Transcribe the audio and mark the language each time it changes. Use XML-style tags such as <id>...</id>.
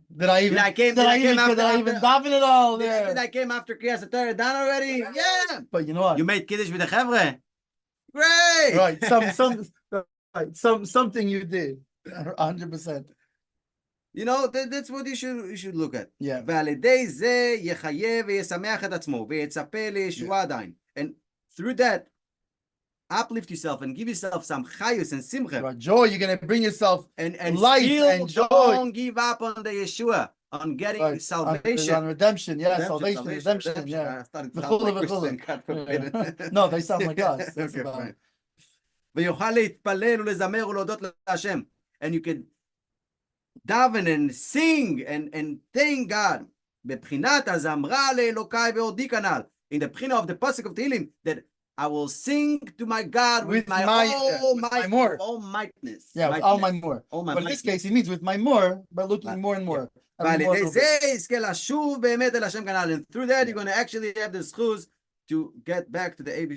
<en>Did I even daven it all there? Did I came after Kriyas Torah done already? Yeah. But you know what? You made Kiddush with the Chevre. Great. Right. Something you did. 100%. You know, that's what you should look at. Yeah.</en> <he>ועל ידי זה יחייב וישמח את עצמו ויצפה לישועה עדיין.</he> <en>And through that, uplift yourself and give yourself some chayus and simcha. Right. Joy, you're going to bring yourself and light still and joy. Don't give up on the Yeshua, on getting salvation. On redemption, redemption. Yeah. I started to sound like Christian, God forbid. No, they sound like us. Okay, fine.</en> <he>ויוכל להתפלל ולזמר ולהודות להשם.</he> <en>And you can daven and sing and thank God.</en> <he>בבחינת הזמרה לאלוקי ועודי כנ"ל.</he> <en>In the bchina of the pasuk of Tehillim, that I will sing to my God with my all mightness. Yeah, with all my more. But in this case, he means with my more, but looking more and more. And through that, you're going to actually have the schus to get back to the ABC.</en>